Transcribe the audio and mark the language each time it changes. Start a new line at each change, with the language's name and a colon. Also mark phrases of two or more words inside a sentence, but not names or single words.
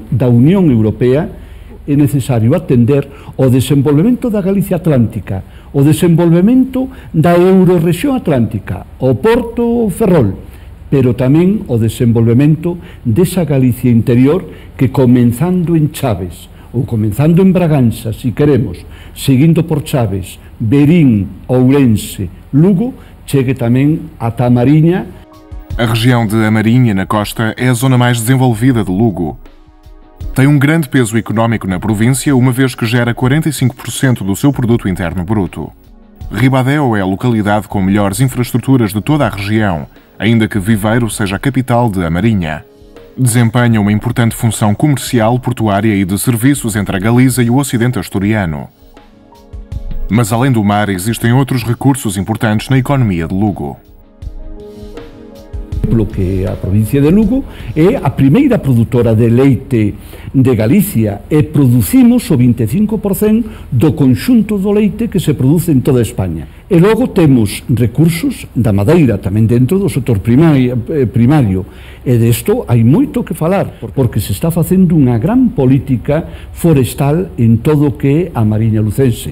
Galician: da Unión Europea, é necesario atender o desenvolvemento da Galicia Atlántica, o desenvolvemento da Eurorrexión Atlántica, o Porto Ferrol, pero tamén o desenvolvemento desa Galicia interior que, comenzando en Chaves ou comenzando en Bragança, si queremos, seguindo por Chaves, Verín, Ourense, Lugo, chegue tamén ata a Mariña.
Portuguese: A região de Amarinha, na costa, é a zona mais desenvolvida de Lugo. Tem um grande peso económico na província, uma vez que gera 45% do seu produto interno bruto. Ribadeo é a localidade com melhores infraestruturas de toda a região, ainda que Viveiro seja a capital de Amarinha. Desempenha uma importante função comercial, portuária e de serviços entre a Galiza e o Ocidente Asturiano. Mas além do mar, existem outros recursos importantes na economia de Lugo.
Galician: Que a provincia de Lugo é a primeira produtora de leite de Galicia e producimos o 25% do conxunto do leite que se produce en toda España. E logo temos recursos da madeira tamén dentro do sector primario, e desto hai moito que falar, porque se está facendo unha gran política forestal en todo o que é a Mariña Lucense.